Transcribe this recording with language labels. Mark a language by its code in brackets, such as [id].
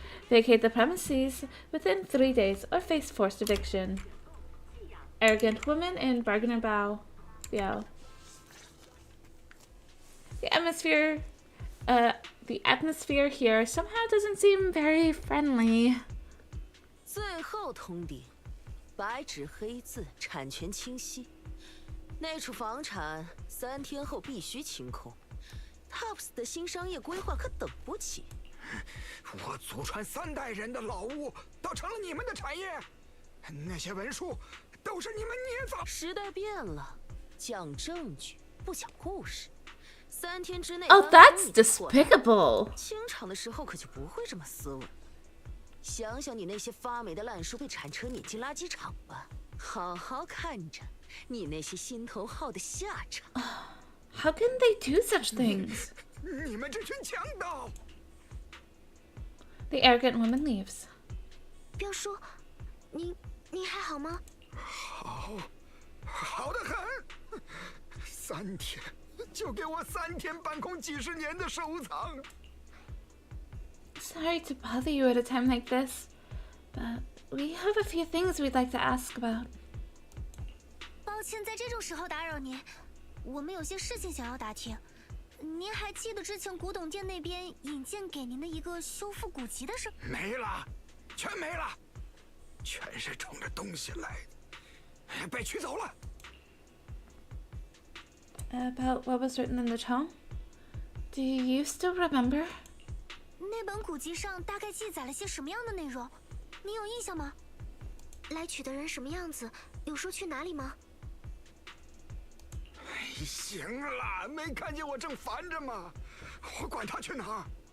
[en] Vacate the premises within 3 days or face forced eviction. Arrogant woman in bargainer bow. Yeah. The atmosphere here somehow doesn't seem very friendly. [zh] 最后通牒，白纸黑字，产权清晰。那处房产3天后必须清空。TOPS 的新商业规划可等不起。我祖传3代人的老屋都成了你们的产业，那些文书都是你们捏造。时代变了，讲证据不讲故事。 3天之内。 [en] Oh, that's despicable. [zh] 清场的时候可就不会这么斯文。想想你那些发霉的烂书被铲车碾进垃圾场吧，好好看着你那些心头好的下场。 [en] How can they do such things? [zh] 你们这群强盗！ [en] The arrogant woman leaves. [zh] 表叔，你还好吗？好得很。3天，就给我3天半空几十年的收藏。 [en] Sorry to bother you at a time like this, but we have a few things we'd like to ask about. [zh] 抱歉，在这种时候打扰您，我们有些事情想要打听。您还记得之前古董店那边引荐给您的一个修复古籍的事？没了，全没了，全是冲着东西来的，被取走了。 [en] About what was written in the tome? Do you still remember? [zh] 那本古籍上大概记载了些什么样的内容？你有印象吗？来取的人什么样子？有说去哪里吗？行了，没看见我正烦着吗？我管他去哪儿！